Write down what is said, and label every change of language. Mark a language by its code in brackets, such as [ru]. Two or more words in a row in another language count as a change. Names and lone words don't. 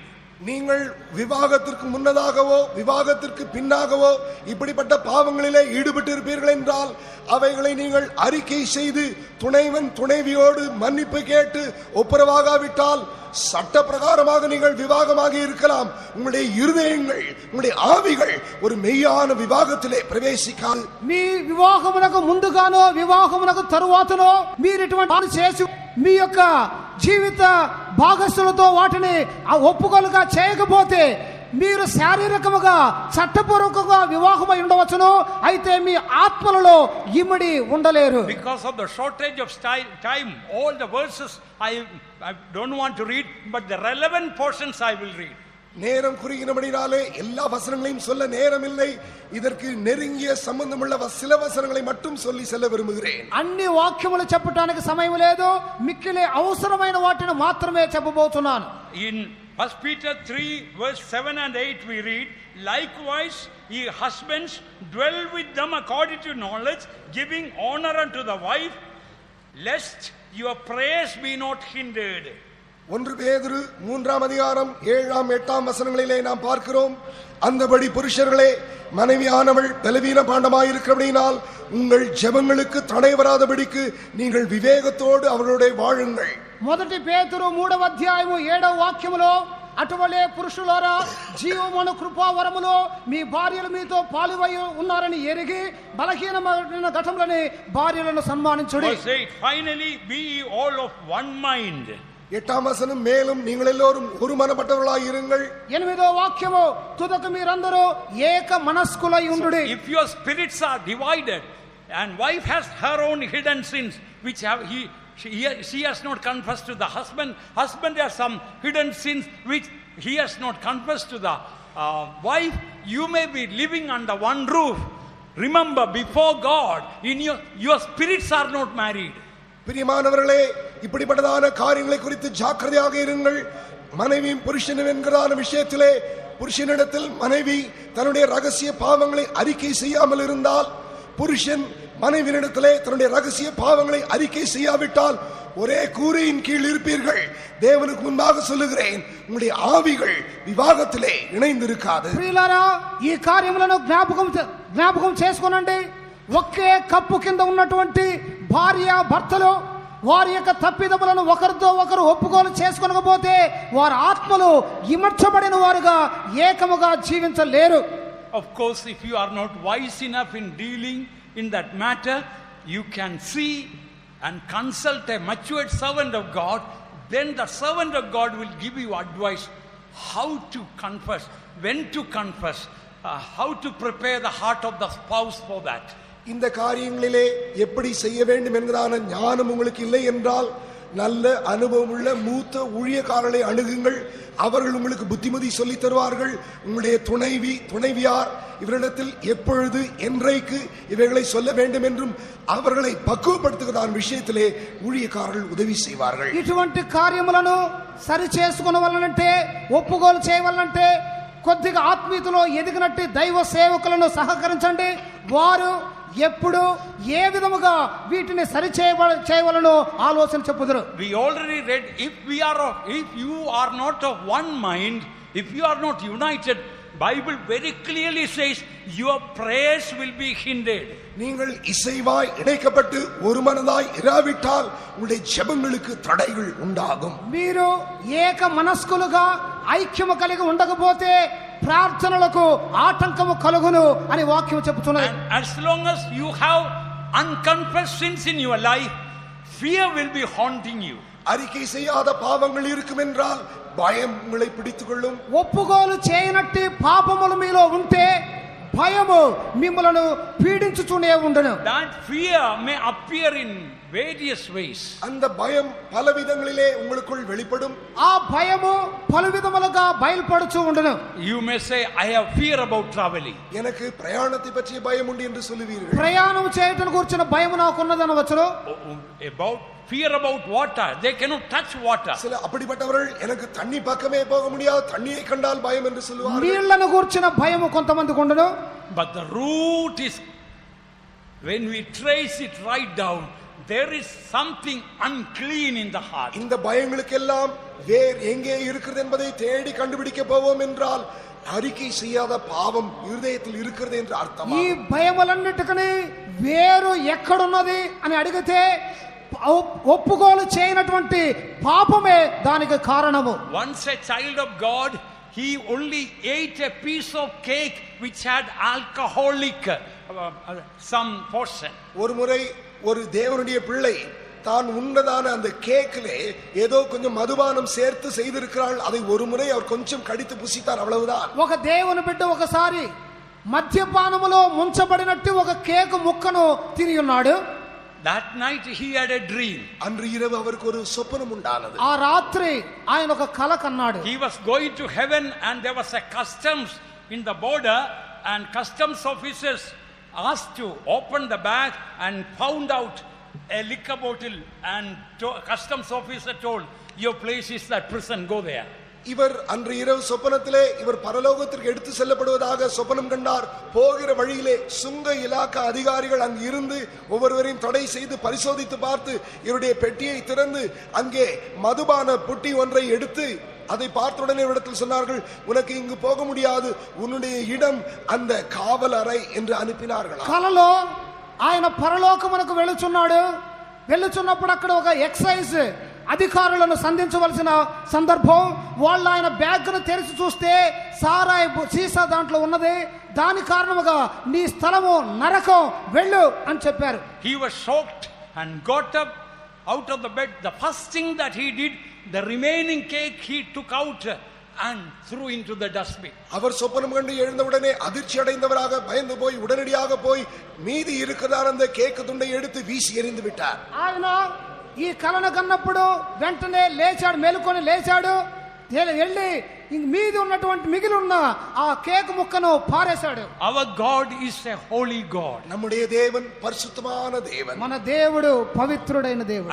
[ta] நீங்கள் விவாகத்திற்கு முன்னதாகவோ விவாகத்திற்கு பின்னாகவோ இப்படிப்பட்ட பாவங்களிலே ஈடுபட்டு இருப்பீர்கள் என்றால் அவைகளை நீங்கள் அறிக்கை செய்து துணைவன் துணைவியோடு மன்னிப்பு கேட்டு ஒப்புரவாகாவிட்டால் சட்ட பிரகாரமாக நீங்கள் விவாகமாக இருக்கலாம். உங்களுடைய இருதயங்கள் உங்களுடைய ஆவிகள் ஒரு மெய்யான விவாகத்திலே பிரவேசிக்காது. [te] మీ వివాహమునకు ముందుగానో వివాహమునకు తరువాతనో మీరు ఇటువంటి పని చేసి మీ యొక్క జీవిత భాగస్సులతో వాటిని ఒప్పుకోలుగా చేయకపోతే మీరు శారీరకముగా చట్టపూర్వకంగా వివాహమై ఉండవచ్చును, అయితే మీ ఆత్మలలో ఇమిడి ఉండలేరు. [en] Because of the shortage of time, all the verses I don't want to read, but the relevant portions I will read. [ta] நேரம் குறுகினபடினாலே எல்லா வசனங்களையும் சொல்ல நேரம் இல்லை. இதற்கு நெருங்கிய சம்பந்தமுள்ள சில வசனங்களை மட்டும் சொல்லி செல்ல விரும்புகிறேன். [te] అన్ని వాక్యములు చెప్పడానికి సమయం లేదు, మిక్కిలి అవసరమైన వాటిని మాత్రమే చెప్పబోతున్నాను. [en] In 1 Peter 3 verse 7 and 8 we read, likewise ye husbands dwell with them according to knowledge, giving honor unto the wife, lest your prayers be not hindered. [ta] 1 பேதுரு 3ஆம் அதிகாரம் 7ஆம் 8ஆம் வசனங்களிலே நாம் பார்க்கிறோம், அந்தபடி புருஷர்களே மனைவியானவள் பலவீன பாண்டமாயிருக்கிறபடியினால் உங்கள் ஜெபங்களுக்கு தடை வராதபடிக்கு நீங்கள் விவேகத்தோடு அவர்களுடைய வாழுங்கள். [te] 1 పేతురు 3వ అధ్యాయము 7వ వాక్యములో, అటువలే పురుషులారా జీవమును కృపావరములో మీ భార్యలు మీతో పాలువై ఉన్నారని ఎరిగి బలహీనమైన ఘటములని భార్యలను సన్మానించుడి. [en] Finally be ye all of one mind. [ta] 8ஆம் வசனம், மேலும் நீங்கள் எல்லோரும் ஒரு மனப்பட்டவர்களாய் இருங்கள். [te] 8వ వాక్యము, తుదకు మీరందరూ ఏక మనస్కులై ఉండుడి. [en] If your spirits are divided and wife has her own hidden sins which she has not confessed to the husband has some hidden sins which he has not confessed to the wife, you may be living under one roof. Remember, before God, in your spirits are not married. [ta] பிரியமானவர்களே, இப்படிப்பட்டதான காரியங்களை குறித்து ஜாக்கிரதையாக இருங்கள். மனைவியும் புருஷனும் என்கிறதான விஷயத்திலே புருஷனிடத்தில் மனைவி தன்னுடைய ரகசிய பாவங்களை அறிக்கை செய்யாமல் இருந்தால், புருஷன் மனைவியிடத்திலே தன்னுடைய ரகசிய பாவங்களை அறிக்கை செய்யாவிட்டால் ஒரே கூரையின் கீழ் இருப்பீர்கள். தேவனுக்கு முன்பாக சொல்லுகிறேன், உங்களுடைய ஆவிகள் விவாகத்திலே இணைந்திருக்காது. [te] ప్రియులారా, ఈ కార్యములను జ్ఞాపకం చేసుకోనండి. ఒకే కప్పు కింద ఉన్నటువంటి భార్య భర్తలు వారి యొక్క తప్పిదములను ఒకరితో ఒకరు ఒప్పుకోలు చేసుకోకపోతే వారి ఆత్మలు ఇమర్చబడిన వారుగా ఏకముగా జీవించలేరు. [en] Of course, if you are not wise enough in dealing in that matter, you can see and consult a matured servant of God. Then the servant of God will give you advice how to confess, when to confess, how to prepare the heart of the spouse for that. [ta] இந்த காரியங்களிலே எப்படி செய்ய வேண்டும் என்கிறதான ஞானம் உங்களுக்கு இல்லை என்றால் நல்ல அனுபவம் உள்ள மூத்த ஊழியக்காரர்களை அணுகுங்கள். அவர்கள் உங்களுக்கு புத்திமதி சொல்லி தருவார்கள். உங்களுடைய துணைவியார் இவரிடத்தில் எப்பொழுது என்றைக்கு இவைகளை சொல்ல வேண்டும் என்றும் அவர்களை பக்குவப்படுத்துகிறதான விஷயத்திலே ஊழியக்காரர்கள் உதவி செய்வார்கள். [te] ఇటువంటి కార్యములను సరి చేసుకొనవలనంటే ఒప్పుకోలు చేయవలనంటే కొద్దిగా ఆత్మీయతలో ఎదిగినట్టు దైవ సేవకులను సహకరించండి. వారు ఎప్పుడు ఏ విధముగా వీటిని సరి చేయవలనో ఆలోచన చెప్పుదురు. [en] We already read, if you are not of one mind, if you are not united, Bible very clearly says your prayers will be hindered. [ta] நீங்கள் இசைவாய் இணைக்கப்பட்டு ஒரு மனதாய் இராவிட்டால் உங்களுடைய ஜெபங்களுக்கு தடைகள் உண்டாகும். [te] మీరు ఏక మనస్కులుగా ఐక్యము కలిగి ఉండకపోతే ప్రార్థనలకు ఆటంకము కలుగును అని వాక్యం చెబుతున్నది. [en] As long as you have unconfessed sins in your life, fear will be haunting you. [ta] அறிக்கை செய்யாத பாவங்கள் இருக்கும் என்றால் பயம் உங்களை பிடித்துக் கொள்ளும். [te] ఒప్పుకోలు చేయనట్టి పాపములు మీలో ఉంటే భయము మిమ్మలను పీడించుతూనే ఉండును. [en] That fear may appear in various ways. [ta] அந்த பயம் பல விதங்களிலே உங்களுக்குள் வெளிப்படும். [te] ఆ భయము పలు విధములుగా బయలుపడుచు ఉండును. [en] You may say, I have fear about traveling. [ta] எனக்கு பிரயாணத்தை பற்றிய பயம் உண்டு என்று சொல்லுவீர்கள். [te] ప్రయాణం చేయటం గురించిన భయం నాకు ఉన్నదనవచ్చును. [en] About fear about water, they cannot touch water. [ta] சில அப்படிப்பட்டவர்கள் எனக்கு தண்ணி பக்கமே போக முடியாது, தண்ணியை கண்டால் பயம் என்று சொல்லுவார்கள். [te] నీళ్లను గురించిన భయము కొంతమందికి ఉండును. [en] But the root is, when we trace it right down, there is something unclean in the heart. [ta] இந்த பயங்களுக்கெல்லாம் வேர் எங்கே இருக்கிறது என்பதை தேடி கண்டுபிடிக்க போவோம் என்றால் அறிக்கை செய்யாத பாவம் இருதயத்தில் இருக்கிறது என்று அர்த்தம். [te] ఈ భయములన్నిటికీ వేరు ఎక్కడున్నది అని అడిగితే ఒప్పుకోలు చేయనటువంటి పాపమే దానికి కారణము. [en] Once a child of God, he only ate a piece of cake which had alcoholic some portion. [ta] ஒரு முறை ஒரு தேவனுடைய பிள்ளை தான் உண்டதான அந்த கேக்கிலே ஏதோ கொஞ்சம் மதுபானம் சேர்த்து செய்திருக்கிறாள். அதை ஒரு முறை அவர் கொஞ்சம் கடித்து புசித்தார், அவ்வளவுதான். [te] ఒక దేవుని బిడ్డ ఒకసారి మద్యపానములో ముంచబడినట్టు ఒక కేక్ ముక్కను తిని ఉన్నాడు. [en] That night he had a dream. [ta] அன்று இரவு அவருக்கு ஒரு சொப்பனம் உண்டானது. [te] ఆ రాత్రి ఆయన ఒక కల కన్నాడు. [en] He was going to heaven and there was a customs in the border, and customs officers asked to open the bag and found out a liquor bottle, and customs officer told, your place is that prison, go there. [ta] இவர் அன்று இரவு சொப்பனத்திலே இவர் பரலோகத்திற்கு எடுத்து செல்லப்படுவதாக சொப்பனம் கண்டார். போகிற வழியிலே சுங்க இலாக்கா அதிகாரிகள் அங்கு இருந்து ஒவ்வொருவரையும் தடை செய்து பரிசோதித்து பார்த்து இவருடைய பெட்டியை திறந்து அங்கே மதுபான புட்டி ஒன்றை எடுத்து அதை பார்த்த உடனே இடத்தில் சொன்னார்கள், உனக்கு இங்கு போக முடியாது, உன்னுடைய இடம் அந்த காவல் அறை என்று அனுப்பினார்கள். [te] కలలో ఆయన పరలోకమునకు వెళ్ళుచున్నాడు. వెళ్ళుచున్నప్పుడు అక్కడ ఒక ఎక్సైజ్ అధికారులను సంధించవలసిన సందర్భం. వాళ్ళు ఆయన బ్యాగ్ను తెరిచి చూస్తే సారాయి సీసా దాంట్లో ఉన్నది. దాని కారణముగా నీ స్థలము నరకం, వెళ్ళు అని చెప్పారు. [en] He was shocked and got up out of the bed. The first thing that he did, the remaining cake he took out and threw into the dustbin. [ta] அவர் சொப்பனம் கண்டு எழுந்தவுடனே அதிர்ச்சி அடைந்தவராக பயந்து போய் உடனடியாக போய் மீதி இருக்கிறதான அந்த கேக்கு துண்டை எடுத்து வீசி எறிந்து விட்டார். [te] ఆయన ఈ కలను కన్నప్పుడు వెంటనే లేచాడు, మేలుకొని లేచాడు, వెళ్ళి మీది ఉన్నటువంటి మిగిలి ఉన్న ఆ కేక్ ముక్కను పారేశాడు. [en] Our God is a holy God. [ta] நம்முடைய தேவன் பரிசுத்தமான தேவன். [te] మన దేవుడు పవిత్రుడైన దేవుడు.